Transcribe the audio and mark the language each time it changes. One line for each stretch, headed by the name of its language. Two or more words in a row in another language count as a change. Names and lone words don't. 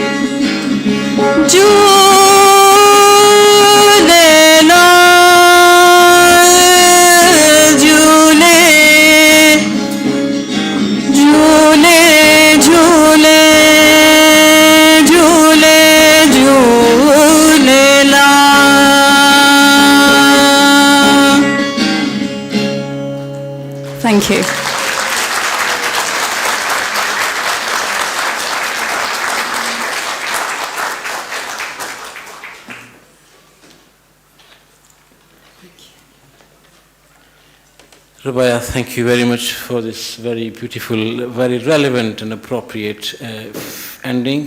Sindhi: झूले लाल झूले झूले झूले झूले झूले लाल.
English: Thank you. Rubaya, thank you very much for this very beautiful, very relevant and appropriate ending.